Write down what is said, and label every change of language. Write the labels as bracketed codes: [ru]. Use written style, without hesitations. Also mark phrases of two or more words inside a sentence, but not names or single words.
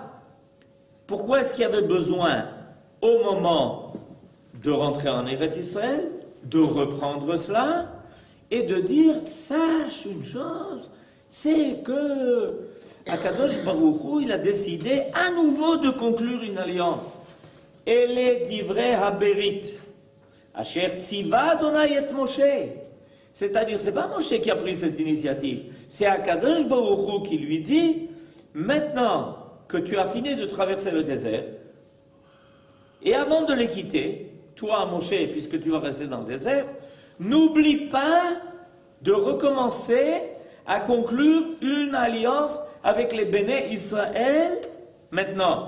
[fr] Pourquoi est-ce qu'il y avait besoin, au moment de rentrer en Eretz Israël, de reprendre cela et de dire, sache une chose, c'est que [he] הקדוש ברוך הוא, [fr] il a décidé à nouveau de conclure une alliance. [he] אלה דברי הברית אשר צוה ה' את משה. [fr] C'est-à-dire, c'est pas Moshe qui a pris cette initiative, c'est [he] הקדוש ברוך הוא [fr] qui lui dit, maintenant que tu as fini de traverser le désert, et avant de les quitter, toi Moshe, puisque tu vas rester dans le désert, n'oublie pas de recommencer à conclure une alliance avec les Béné Israël maintenant.